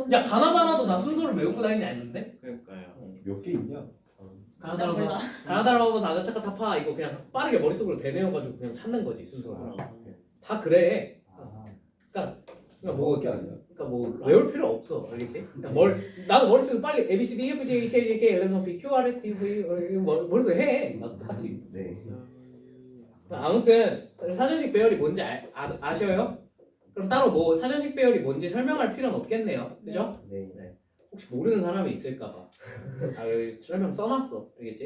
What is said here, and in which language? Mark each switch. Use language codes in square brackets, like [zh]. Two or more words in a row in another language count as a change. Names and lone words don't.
[ko] 야 가나다라도 나 순서를 외우고 다니는 애 아닌데? 그러니까요. 몇 개 있냐? 나 가나다라도 몰라. 가나다라도 아자차카 타파 이거 그냥 빠르게 머릿속으로 대내어가지고 그냥 찾는 거지 순서를. 다 그래. 아, 그러니까 뭐 몇개 아니야? 그러니까 뭐 외울 필요 없어, 알겠지? 그냥 나도 머릿속에 빨리 A B C D E F G H I J K L M N O P Q R S T U V 머릿속에 해. 나도 하지. 네. 아무튼 사전식 배열이 뭔지 아셔요? 그럼 따로 뭐 사전식 배열이 뭔지 설명할 필요는 없겠네요, 그죠? 네. 혹시 모르는 사람이 있을까봐 여기 설명 써놨어, 알겠지?